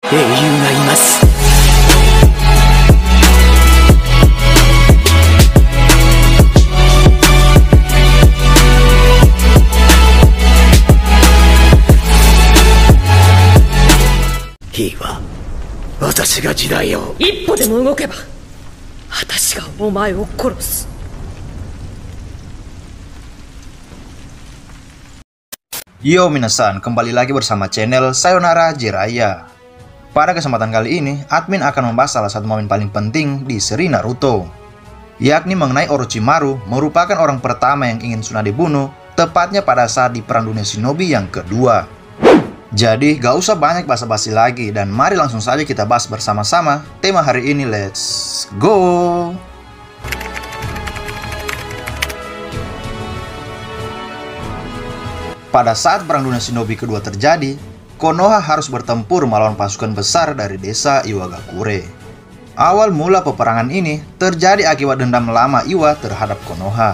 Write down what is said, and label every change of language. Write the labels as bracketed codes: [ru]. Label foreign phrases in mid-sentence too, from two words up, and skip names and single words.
[ja] 英雄がいます。いいわ、私が時代を。一歩でも動けば私がお前を殺す。 [id] Yo minasan, kembali lagi bersama channel Sayonara Jiraiya. Pada kesempatan kali ini, admin akan membahas salah satu momen paling penting di seri Naruto, yakni mengenai Orochimaru merupakan orang pertama yang ingin Tsunade bunuh, tepatnya pada saat di Perang Dunia Shinobi yang kedua. Jadi gak usah banyak basa-basi lagi, dan mari langsung saja kita bahas bersama-sama tema hari ini. [en] Let's go! [id] Pada saat Perang Dunia Shinobi kedua terjadi, Konoha harus bertempur melawan pasukan besar dari desa Iwagakure. Awal mula peperangan ini terjadi akibat dendam lama Iwa terhadap Konoha.